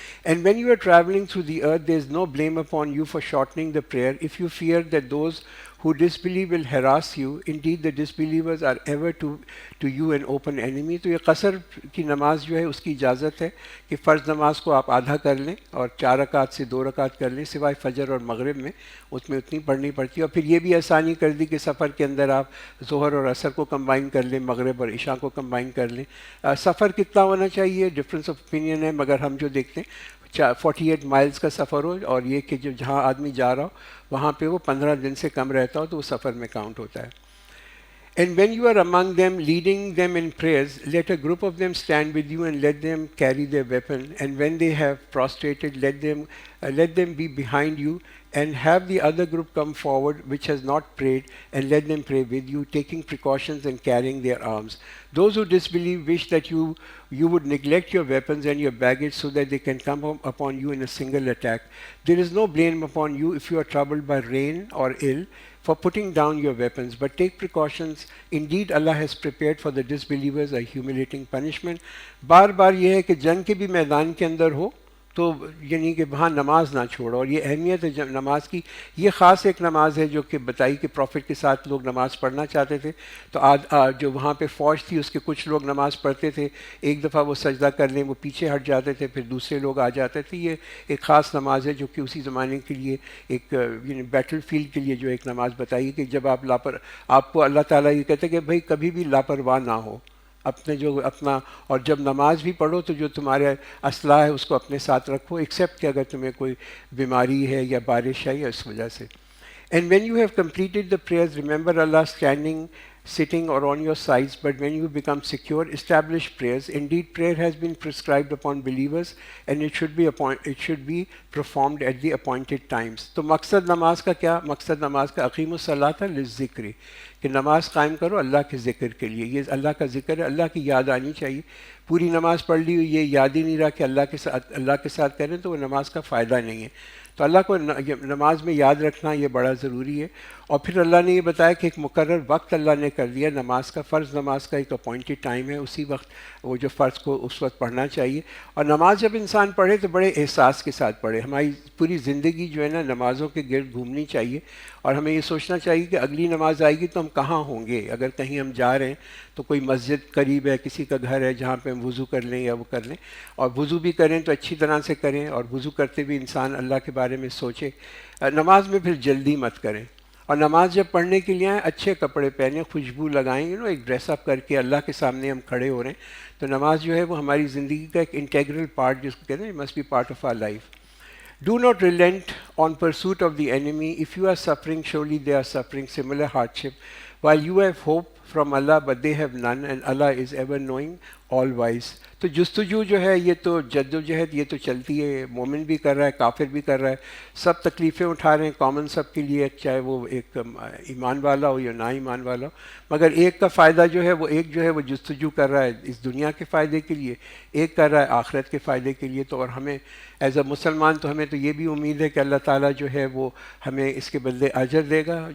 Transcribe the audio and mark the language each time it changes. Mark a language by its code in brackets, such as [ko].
[en] And when you are travelling through the earth there is no blame upon you for shortening the prayer if you fear that those who disbelieve will harass you. Indeed, the disbelievers are ever to you an open enemy. [ur] تو یہ قصر کی نماز جو ہے اس کی اجازت ہے کہ فرض نماز کو آپ آدھا کر لیں اور 4 رکعت سے 2 رکعت کر لیں, سوائے فجر اور مغرب میں اس میں اتنی پڑھنی پڑتی ہے. اور پھر یہ بھی آسانی کر دی کہ سفر کے اندر آپ ظہر اور عصر کو کمبائن کر لیں, مغرب اور عشاء کو کمبائن کر لیں. سفر کتنا ہونا چاہیے [en] difference of opinion [ur] ہے, مگر ہم جو دیکھتے ہیں 48 مائلز کا سفر ہو, اور یہ کہ جو جہاں آدمی جا رہا ہو وہاں پہ وہ 15 دن سے کم رہتا ہو تو وہ سفر میں کاؤنٹ ہوتا ہے. [en] And when you are among them, leading them in prayers, let a group of them stand with you and let them carry their weapon. And when they have prostrated, let them be behind you, and have the other group come forward which has not prayed, and let them pray with you, taking precautions and carrying their arms. Those who disbelieve wish that you would neglect your weapons and your baggage so that they can come upon you in a single attack. There is no blame upon you if you are troubled by rain or ill for putting down your weapons, but take precautions. Indeed, Allah has prepared for the disbelievers a humiliating punishment. [ur] بار بار یہ ہے کہ جنگ کے بھی میدان کے اندر ہو تو یعنی کہ وہاں نماز نہ چھوڑو, اور یہ اہمیت ہے نماز کی. یہ خاص ایک نماز ہے جو کہ بتائی کہ پروفٹ کے ساتھ لوگ نماز پڑھنا چاہتے تھے, تو جو وہاں پہ فوج تھی اس کے کچھ لوگ نماز پڑھتے تھے, ایک دفعہ وہ سجدہ کر لیں وہ پیچھے ہٹ جاتے تھے, پھر دوسرے لوگ آ جاتے تھے. یہ ایک خاص نماز ہے جو کہ اسی زمانے کے لیے ایک یعنی بیٹل فیلڈ کے لیے جو ایک نماز بتائی کہ جب آپ کو اللہ تعالیٰ یہ کہتے ہیں کہ بھائی کبھی بھی لاپرواہ نہ ہو اپنا, اور جب نماز بھی پڑھو تو جو تمہارے اسلحہ ہے اس کو اپنے ساتھ رکھو, ایکسیپٹ کہ اگر تمہیں کوئی بیماری ہے یا بارش ہے یا اس وجہ سے. [en] And when you have completed the prayers, remember Allah standing sitting or on your sides, but when you become secure, establish prayers. Indeed, prayer has been prescribed upon believers, and it should be performed at the appointed times. [ur] تو مقصد نماز کا کیا؟ مقصد نماز کا [ar] اقیم الصلاۃ للذکر، [ur] کہ نماز قائم کرو اللہ کے ذکر کے لیے. یہ اللہ کا ذکر ہے، اللہ کی یاد آنی چاہیے. پوری نماز پڑھ لی یہ یاد ہی نہیں رہا کہ اللہ کے ساتھ کریں تو وہ نماز کا فائدہ نہیں ہے. تو اللہ کو نماز میں یاد رکھنا یہ بڑا ضروری ہے. اور پھر اللہ نے یہ بتایا کہ ایک مقرر وقت اللہ نے کر دیا نماز کا. فرض نماز کا ایک اپوائنٹڈ ٹائم ہے، اسی وقت وہ جو فرض کو اس وقت پڑھنا چاہیے. اور نماز جب انسان پڑھے تو بڑے احساس کے ساتھ پڑھے. ہماری پوری زندگی جو ہے نا نمازوں کے گرد گھومنی چاہیے، اور ہمیں یہ سوچنا چاہیے کہ اگلی نماز آئے گی تو ہم کہاں ہوں گے. اگر کہیں ہم جا رہے ہیں تو کوئی مسجد قریب ہے، کسی کا گھر ہے جہاں پہ ہم وضو کر لیں یا وہ کر لیں، اور وضو بھی کریں تو اچھی طرح سے کریں، اور وضو کرتے بھی انسان اللہ کے بارے میں سوچے. نماز میں پھر جلدی مت کریں. اور نماز جب پڑھنے کے لیے آئیں اچھے کپڑے پہنیں، خوشبو لگائیں، ایک ڈریس اپ کر کے اللہ کے سامنے ہم کھڑے ہو رہے ہیں. تو نماز جو ہے وہ ہماری زندگی کا ایک انٹیگرل پارٹ، جس کو کہتے ہیں [en] Must be part of our life. Do not relent on pursuit of the enemy. If you are suffering, surely they are suffering similar hardship. While you have hope from Allah, but they have none, and Allah is ever knowing, all wise. [ur] تو جستجو جو ہے یہ تو جد و جہد یہ تو چلتی ہے، مومن بھی کر رہا ہے، کافر بھی کر رہا ہے، سب تکلیفیں اٹھا رہے ہیں کامن سب کے لیے، چاہے وہ ایک ایمان والا ہو یا نا ایمان والا ہو. مگر ایک کا فائدہ جو ہے وہ جستجو کر رہا ہے اس دنیا کے فائدے کے لیے، ایک کر رہا ہے آخرت کے فائدے کے لیے. تو اور ہمیں ایز اے مسلمان تو ہمیں تو یہ بھی امید ہے کہ اللہ تعالیٰ جو ہے وہ ہمیں اس کے بدلے اجر دے گا.